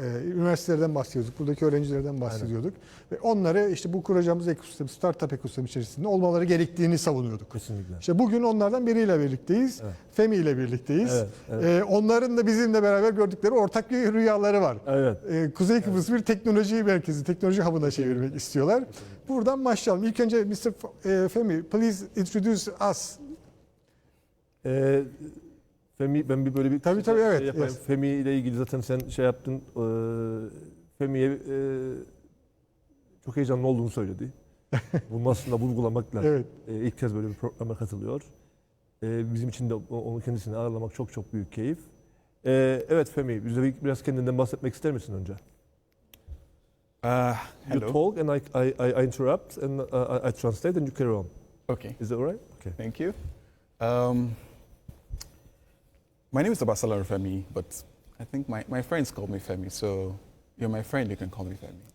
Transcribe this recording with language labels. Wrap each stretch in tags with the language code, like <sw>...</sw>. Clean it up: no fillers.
<tr>Üniversitelerden bahsediyorduk. Buradaki öğrencilerden bahsediyorduk. Aynen. Ve onları işte bu kuracağımız ekosistem, startup ekosistemi içerisinde olmaları gerektiğini savunuyorduk. Kesinlikle. İşte bugün onlardan biriyle birlikteyiz. Evet. Femi ile birlikteyiz. Evet, evet. Onların da bizimle beraber gördükleri ortak bir rüyaları var. Evet. Kuzey Kıbrıs bir teknoloji merkezi, teknoloji hub'ına çevirmek istiyorlar. Buradan başlayalım. İlk önce Mr.</tr> <en>Femi, please introduce us.</en> <tr>Femi, ben böyle bir tabii evet. yapayım. Yes. Femi ile ilgili zaten sen şey yaptın. Femi'ye çok heyecanlı olduğunu söyledi. Bunu aslında vurgulamak lazım. Evet. İlk kez böyle bir programa katılıyor. Bizim için de onu kendisini ağırlamak çok çok büyük keyif. Evet Femi, bize biraz kendinden bahsetmek ister misin önce?</tr> <en>Hello. You talk and I interrupt and I translate and you carry on. Okay. Is that all right? Okay. Thank you. My name is Obasa Femi, but I think my friends call me Femi, so you're my friend, you can call me Femi.</en>